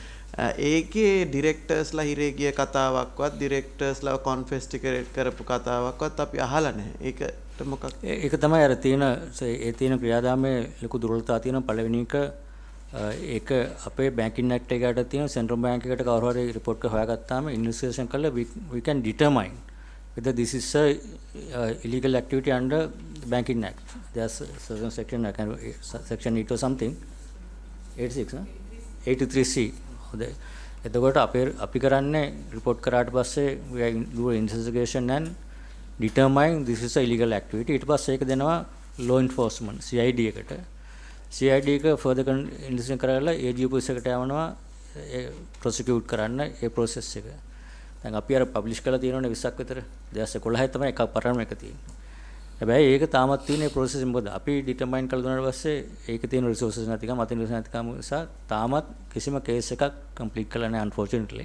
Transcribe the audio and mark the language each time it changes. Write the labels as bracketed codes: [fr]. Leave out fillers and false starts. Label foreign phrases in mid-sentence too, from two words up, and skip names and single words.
[si] ඒකේ ඩිරෙක්ටර්ස්ලා හිරේ ගිය කතාවක්වත් ඩිරෙක්ටර්ස්ලා කොන්ෆෙස් කරපු කතාවක්වත් අපි අහලා නැහැ. ඒකට මොකක්? ඒක තමයි අර තියෙන ඒ තියෙන ක්‍රියාදාමයේ ලොකු දුර්වලතා තියෙන පළවෙනි එක ඒක අපේ [en] banking act [si] එකකට තියෙන [en] central bank [si] එකට කවුරු හරි report එක හොයාගත්තාම ඉන්වෙස්ටිගේෂන් කරලා [en] we can determine whether this is a illegal activity under the banking act. There's certain section section 8 or something 86 83C. [si] එතකොට අපි කරන්නේ report කරාට පස්සේ [en] we do investigation and determine this is a illegal activity. [si] ඊට පස්සේ ඒක දෙනවා [en] law enforcement [si] CID එකට. CID එක [en] further investigation [si] කරලා AG office එකට යවනවා prosecute කරන්න ඒ process එක. දැන් අපි අර publish කරලා තියෙනවනේ 20ක් විතර 2011 තමයි එකක් පරණ එක තියෙන්නේ. හැබැයි ඒක තාමත් තියෙන process මොකද අපි determine කරලා දුන්නාට පස්සේ ඒක තියෙන resources නැතිකම අතින් resources නැතිකම නිසා තාමත් කිසිම case එකක් complete කරලා නැහැ unfortunately.